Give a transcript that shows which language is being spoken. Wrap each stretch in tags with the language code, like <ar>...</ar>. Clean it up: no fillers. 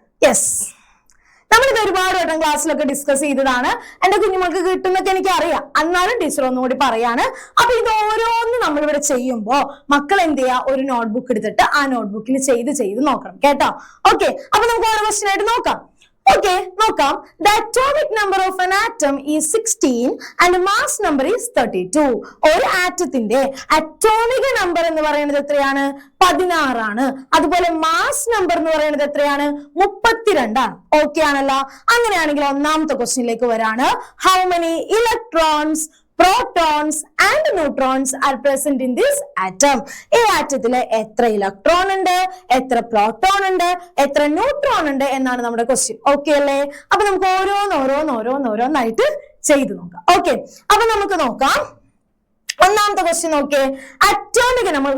<ml>Yes, നമ്മളിത് ഒരുപാട് വട്ടം ക്ലാസ്സിലൊക്കെ ഡിസ്കസ് ചെയ്തതാണ്. എന്റെ കുഞ്ഞുമൾക്ക് കിട്ടുന്നൊക്കെ എനിക്ക് അറിയാം, എന്നാലും ടീച്ചർ ഒന്നുകൂടി പറയാണ്. അപ്പൊ ഇത് ഓരോന്ന് നമ്മളിവിടെ ചെയ്യുമ്പോ മക്കൾ എന്ത് ചെയ്യാ, ഒരു നോട്ട്ബുക്ക് എടുത്തിട്ട് ആ നോട്ട്ബുക്കിൽ ചെയ്ത് നോക്കണം കേട്ടോ. ഓക്കെ, അപ്പൊ നമുക്ക് ഓരോ ക്വസ്റ്റ്യൻ ആയിട്ട് നോക്കാം. ഓക്കെ, നോക്കാം.</ml> <en>The atomic number of an atom is 16 and mass number is 32.</en> <ml>ഒരു ആറ്റത്തിന്റെ അറ്റോമിക് നമ്പർ എന്ന് പറയുന്നത് എത്രയാണ്, 16 ആണ്. അതുപോലെ മാസ് നമ്പർ എന്ന് പറയുന്നത് എത്രയാണ്, 32 ആണ്. ഓക്കെ ആണല്ലോ. അങ്ങനെയാണെങ്കിൽ ഒന്നാമത്തെ ക്വസ്റ്റ്യനിലേക്ക് വരാണ്.</ml> <en>How many electrons, protons and neutrons are present in this atom?</en> <ml>ഈ ആറ്റത്തില് എത്ര ഇലക്ട്രോൺ ഉണ്ട്, എത്ര പ്രോട്ടോൺ ഉണ്ട്, എത്ര ന്യൂട്രോൺ ഉണ്ട് എന്നാണ് നമ്മുടെ ക്വസ്റ്റ്യൻ. ഓക്കെ അല്ലേ. അപ്പൊ നമുക്ക് ഓരോന്നായിട്ട് ചെയ്ത് നോക്കാം. ഓക്കെ, അപ്പൊ നമുക്ക് നോക്കാം. ഒന്നാമത്തെ ക്വസ്റ്റ്യൻ നോക്കിയേ, അറ്റോമിക് നമ്പർ.</ml>